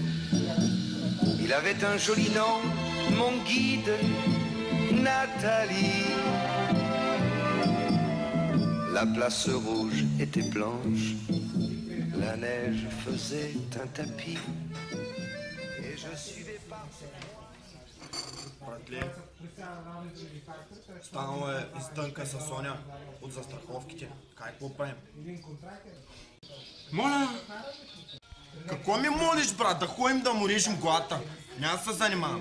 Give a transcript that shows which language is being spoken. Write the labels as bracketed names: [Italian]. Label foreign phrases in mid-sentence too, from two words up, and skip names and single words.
[French] Il avait un joli nom, mon guide, Nathalie. La place rouge était blanche, la neige faisait un tapis. Et je suivais par ses [Bulgarian] Братле, станала е издънка със Соня от застраховките. Какво правим? Моля! Какво ми молиш, брат? Да ходим да му режем главата. Няма да се занимавам.